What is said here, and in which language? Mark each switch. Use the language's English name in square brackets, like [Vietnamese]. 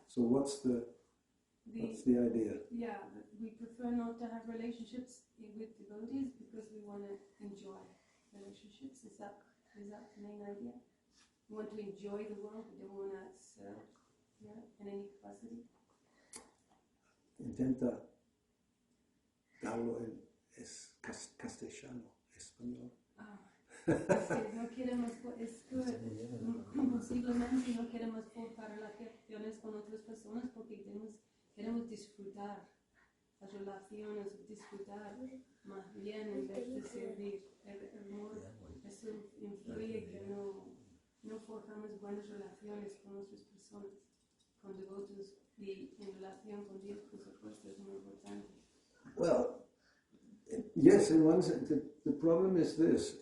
[English] So what's the idea? Yeah, we prefer not to have relationships with devotees because we want to enjoy relationships. Is that the main idea? We want to enjoy the world. We don't want to serve in any capacity. [Spanish] Intenta darlo en castellano, español. No queremos, es que posiblemente no queremos forjar relaciones con otras personas porque queremos disfrutar las relaciones, disfrutar más bien en vez de servir. Eso influye que no forjamos buenas relaciones con otras personas, con devotos y en relación con Dios, por supuesto, es muy importante. [English] Well, yes, in one sense, the problem is this.